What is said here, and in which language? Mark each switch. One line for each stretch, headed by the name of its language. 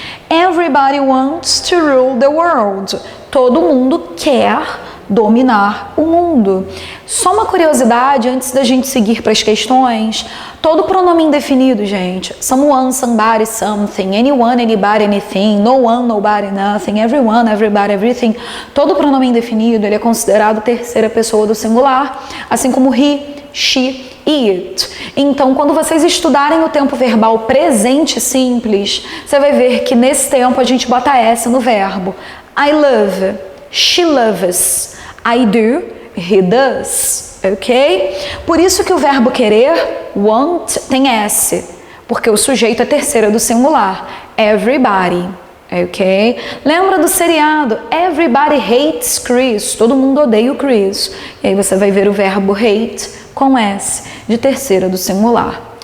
English: Everybody wants to rule the world.
Portuguese: Todo mundo quer dominar o mundo. Só uma curiosidade antes da gente seguir para as questões. Todo pronome indefinido, gente.
English: Someone, somebody, something. Anyone, anybody, anything. No one, nobody, nothing. Everyone, everybody, everything.
Portuguese: Todo pronome indefinido, ele é considerado terceira pessoa do singular, assim como he, she e it. Então, quando vocês estudarem o tempo verbal presente simples, você vai ver que nesse tempo a gente bota S no verbo.
English: I love, she loves, I do, he does, ok?
Portuguese: Por isso que o verbo querer, want, tem S, porque o sujeito é terceira do singular. Everybody, Ok? Lembra do seriado Everybody Hates Chris. Todo mundo odeia o Chris. E aí você vai ver o verbo hate com S, de terceira do singular.